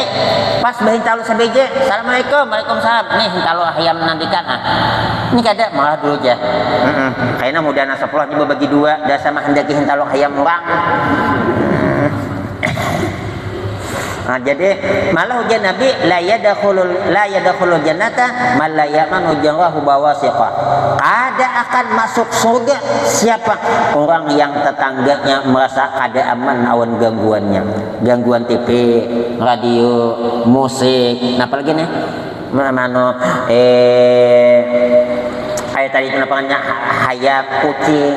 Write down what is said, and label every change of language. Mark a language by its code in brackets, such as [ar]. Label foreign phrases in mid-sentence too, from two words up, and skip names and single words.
[bjn] Pas bahintalo sebiji, [ar] السلام عليكم، وعليكم السلام. [bjn] Nih hintalo ayam nantikan. Ini kada malah dulu aja. Kayaknya mudah na 10 nya bagi 2 dah sama hendaki hintalo ayam orang. Nah, jadi malah hujan Nabi [ar] لا يدخل الجنة من لا يأمن جاره بوائقه. [bjn] Kada akan masuk surga siapa? Orang yang tetangganya merasa kada aman awan gangguannya. Gangguan TV, radio, musik, apa lagi nih? Kayak tadi itu nampaknya hayap kucing.